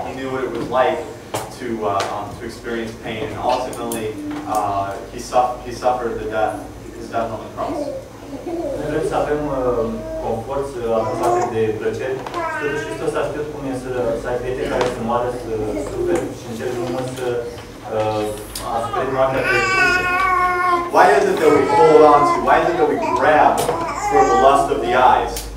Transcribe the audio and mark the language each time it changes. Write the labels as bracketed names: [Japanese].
[English] He knew what it was like to experience pain, and ultimately he suffered his death on the cross. [Romanian] Noi vrem să avem confort, să avem parte de plăceri. Totuși Hristos a știut cum e să ai prieteni care să moară, să suferi și în cele din urmă să asuperi moartea pe cruce. [English] Why is it that we hold on to? Why is it that we grab for the lust of the eyes?